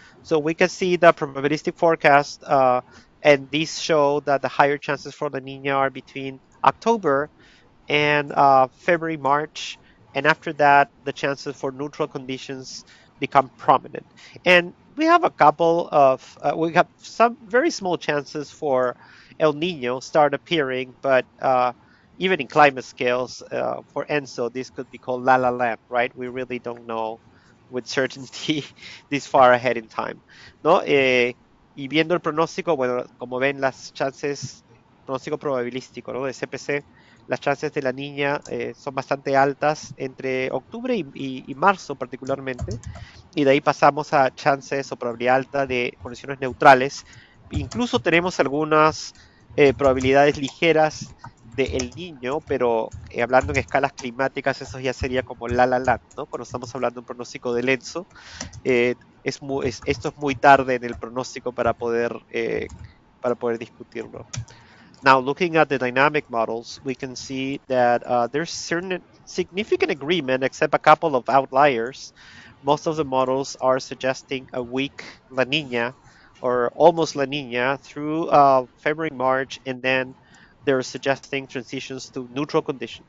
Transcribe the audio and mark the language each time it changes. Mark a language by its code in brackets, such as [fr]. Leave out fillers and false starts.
[en] So we can see the probabilistic forecast and these show that the higher chances for La Nina are between October and February, March, and after that, the chances for neutral conditions become prominent. And we have we have some very small chances for El Nino start appearing, but even in climate scales, for ENSO, this could be called La La Land, right? We really don't know with certainty this far ahead in time, ¿no? [es] Y viendo el pronóstico, bueno, como ven las chances, pronóstico probabilístico, ¿no? De CPC, las chances de la niña son bastante altas entre octubre y marzo particularmente, y de ahí pasamos a chances o probabilidad alta de condiciones neutrales. Incluso tenemos algunas probabilidades ligeras de El Niño, pero hablando en escalas climáticas, eso ya sería como la land, ¿no? Cuando estamos hablando de un pronóstico del ENSO, esto es muy tarde en el pronóstico para poder discutirlo. [en] Now, looking at the dynamic models, we can see that there's certain significant agreement, except a couple of outliers. Most of the models are suggesting a weak La Nina or almost La Nina through February, March, and then they're suggesting transitions to neutral conditions.